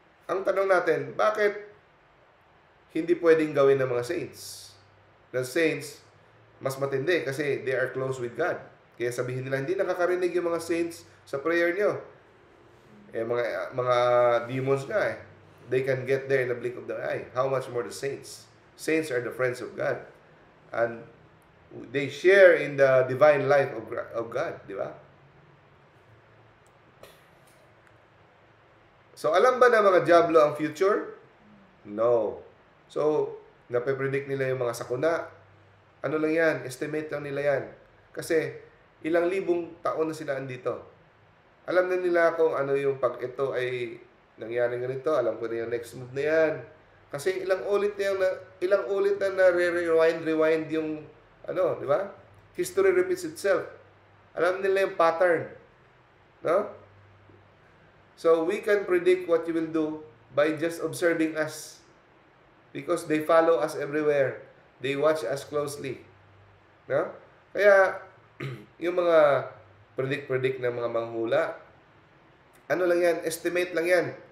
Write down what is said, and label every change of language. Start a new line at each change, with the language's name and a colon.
Filipino: Ang tanong natin, bakit hindi pwedeng gawin ng mga saints?
English: The saints,
Filipino: mas matindi kasi
English: they are close with God.
Filipino: Kaya sabihin nila, hindi nakakarinig yung mga saints sa prayer nyo. Mga demons nga eh.
English: They can get there in the blink of the eye. How much more the saints? Saints are the friends of God. And they share in the divine life of God,
Filipino: di ba? So, alam ba na mga Diablo ang future? No. So, nape-predict nila yung mga sakuna. Ano lang yan? Estimate lang nila yan. Kasi, ilang libong taon na sila andito. Alam na nila kung ano yung pag ito ay nangyari ganito. Alam ko na yung next move na yan. Kasi ilang ulit na rewind yung di ba?
English: History repeats itself.
Filipino: Alam nila yung pattern.
English: No? So we can predict what you will do by just observing us. Because they follow us everywhere. They watch us closely. No?
Filipino: Kaya yung mga predict ng mga manghula, ano lang yan, estimate lang yan.